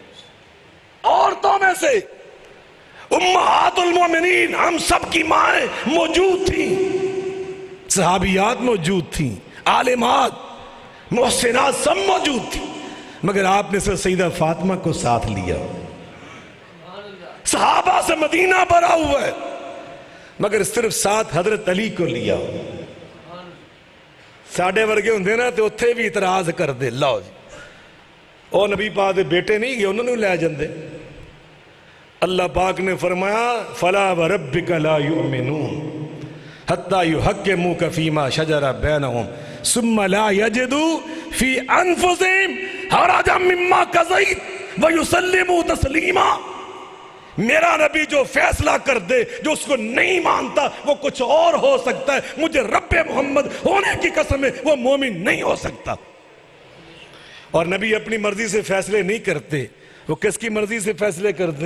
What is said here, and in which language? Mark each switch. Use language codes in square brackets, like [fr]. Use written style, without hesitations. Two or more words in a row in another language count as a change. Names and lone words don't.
[ur] عورتوں میں سے امہات المومنین ہم سب کی مائیں موجود تھیں صحابیات موجود تھیں عالمات محسنات سب موجود تھیں مگر آپ نے صرف سیدہ فاطمہ کو ساتھ لیا. صحابہ سے مدینہ بھرا ہوا ہے مگر صرف ساتھ حضرت علی کو لیا. [pa] ساڑھے ورگے ہوندے نا تو اتھے بھی اعتراض کر دے, لاؤ جی اور نبی پاک دے بیٹے نہیں گئے, انہوں نے لے جاندے. [ar] اللہ پاک نے فرمایا فَلَا وَرَبِّكَ لَا يُؤْمِنُونَ حَتَّى يُحَكِّمُوكَ فِي مَا شَجَرَ بَيْنَهُمْ ثُمَّ لَا يَجِدُوا فِي أَنفُسِهِمْ حَرَجًا مِّمَّا قَضَيْتَ وَيُسَلِّمُوا تَسْلِيمًا. [ur] میرا نبی جو فیصلہ کر دے, جو اس کو نہیں مانتا وہ کچھ اور ہو سکتا ہے, مجھے رب محمد ہونے کی قسم ہے وہ مومن نہیں ہو سکتا. اور نبی اپنی مرضی سے فیصلے نہیں کرتے, وہ کس کی مرضی سے فیصلے کرتے؟